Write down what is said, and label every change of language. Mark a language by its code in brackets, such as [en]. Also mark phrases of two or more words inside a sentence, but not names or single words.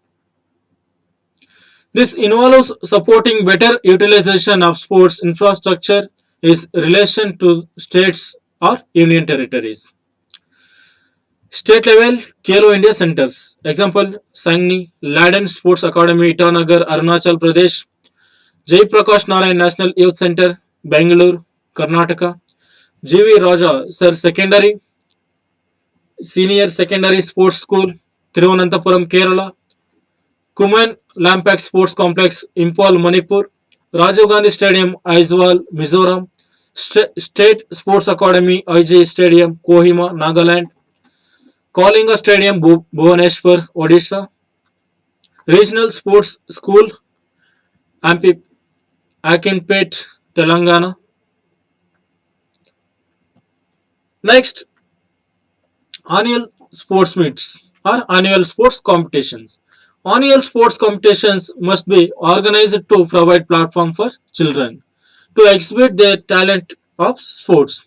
[en] This involves supporting better utilization of sports infrastructure in relation to states or union territories. State level Kelo India centers. Example, Sangni, Laden Sports Academy, Itanagar, Arunachal Pradesh, Jai Prakash Narayan National Youth Center, Bangalore, Karnataka, G.V. Raja Sir Secondary, Senior Secondary Sports School, Thiruvananthapuram, Kerala, Kuman Lampak Sports Complex, Impal, Manipur, Rajiv Gandhi Stadium, Aizawl, Mizoram, State Sports Academy, IJ Stadium, Kohima, Nagaland, Kalinga Stadium, Bhubaneswar, Odisha. Regional Sports School, Ampi, Akinpet, Telangana. Next, annual sports meets or annual sports competitions. Annual sports competitions must be organized to provide platform for children to exhibit their talent of sports.